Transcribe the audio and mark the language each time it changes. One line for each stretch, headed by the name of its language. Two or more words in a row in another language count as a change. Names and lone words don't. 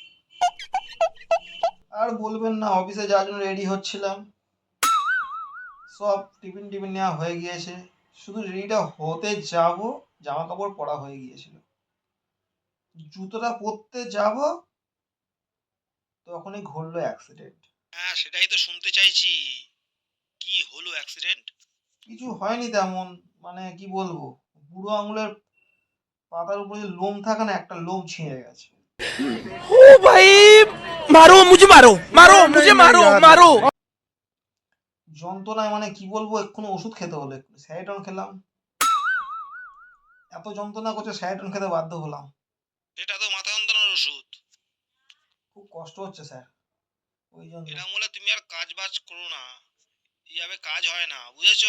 Bangla: আর বলবেন না, অফিসে যাওয়ার জন্য রেডি হচ্ছিলাম, সব টিফিন টিফিন নেওয়া হয়ে গিয়েছে, শুধু রেডিটা হতে যাব, জামা কাপড় পরা হয়ে গিয়েছিল, জুতোটা পরতে যাব, তখনই ঘটলো অ্যাক্সিডেন্ট। হ্যাঁ, সেটাই তো শুনতে চাইছি। কি হলো অ্যাক্সিডেন্ট? কিছু হয়নি তেমন, মানে কি বলবো, বুড়ো আঙুলের পাতার উপরে যে লোম থাকে না, একটা লোম ছিঁড়ে গেছে।
Hindi: ओ भाई मारो मुझे मारो मारो मुझे मारो मारो
Bangla: যন্ত্রণায় মানে কি বলবো, এক্ষুনি ওষুধ খেতে হলো, একটু স্যারিডন খেলাম, এত যন্ত্রণা করছে স্যারিডন খেতে বাধ্য হলাম। এটা তো মাথা যন্ত্রণার ওষুধ। খুব কষ্ট হচ্ছে স্যার, ওই জন্য। এরকম হলে তুমি আর কাজ বাজ করো না, এইভাবে কাজ হয় না, বুঝেছো?